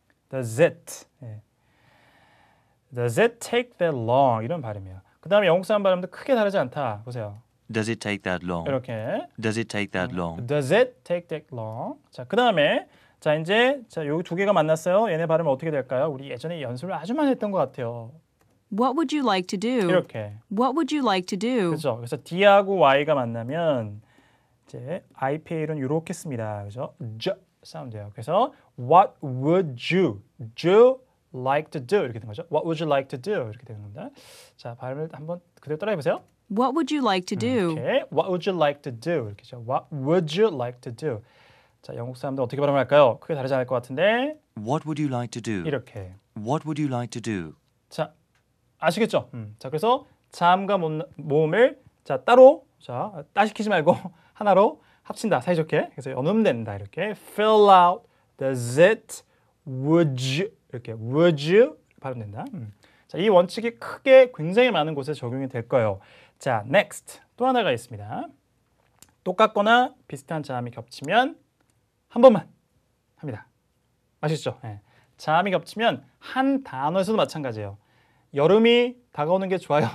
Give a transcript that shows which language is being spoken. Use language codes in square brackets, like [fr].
[en] Does it? Does it take that long? [ko] 이런 발음이에요. 그 다음에 영국 사람 발음도 크게 다르지 않다. 보세요. [en] Does it take that long? [ko] 이렇게. [en] Does it take that long? Does it take that long? [ko] 자, 그 다음에 자 이제 자 여기 두 개가 만났어요. 얘네 발음은 어떻게 될까요? 우리 예전에 연습을 아주 많이 했던 것 같아요. [en] What would you like to do? [ko] 이렇게. [en] What would you like to do? [ko] 그렇죠. 그래서 D하고 Y가 만나면 이제 IPA는 이렇게 씁니다. 그죠? j 사운드예요. 그래서 [en] What would you like to do [ko] 이렇게 되는 거죠. [en] What would you like to do [ko] 이렇게 되는 겁니다. 자, 발음을 한번 그대로 따라해 보세요. [en] What would you like to do? [ko] 오케이. [en] What would you like to do 이렇게죠. What would you like to do? [ko] 자, 영국 사람들 어떻게 발음할까요? 크게 다르지 않을 것 같은데 [en] What would you like to do? [ko] 이렇게. [en] What would you like to do? [ko] 자, 아시겠죠? 자, 그래서 자음과 모음을 자 따로 자 따시키지 말고 하나로 합친다 사이좋게. 그래서 연음된다 이렇게. [en] Fill out, does it, would you 이렇게 would you 발음된다. [ko] 자, 이 원칙이 크게 굉장히 많은 곳에 적용이 될 거예요. 자, next 또 하나가 있습니다. 똑같거나 비슷한 자음이 겹치면 한 번만 합니다. 아시죠? 네. 자음이 겹치면 한 단어에서도 마찬가지예요. 여름이 다가오는 게 좋아요.